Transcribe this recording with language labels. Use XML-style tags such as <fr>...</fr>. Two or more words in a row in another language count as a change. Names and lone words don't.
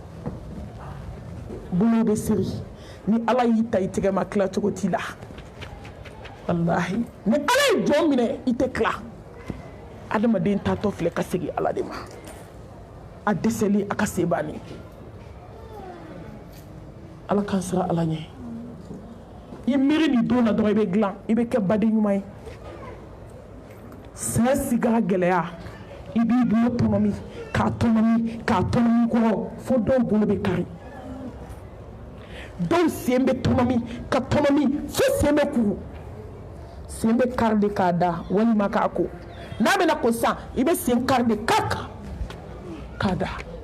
<bm>bolo be siri ni Allah yi ta itige ma kila cogo ti la wallahi ni Allah yi jɔn minɛ i tɛ kila adamaden taatɔ filɛ ka segi Allah de ma a dɛsɛli a ka se banni Allah kan sira Allah ɲɛ i miiri nin don na dɔrɔn i bɛ dilan i bɛ kɛ baden ɲuman ye saya sigara gɛlɛya i b'i bolo tɔnɔmi k'a tɔnɔmi kɔrɔ fo dɔw bolo bɛ kari dɔw sen bɛ tɔnɔmi ka tɔnɔmi fo sen bɛ kuru sen bɛ kari de k'a da walima k'a ko n'a bɛna ko sisan i bɛ sen kari de k'a da</bm>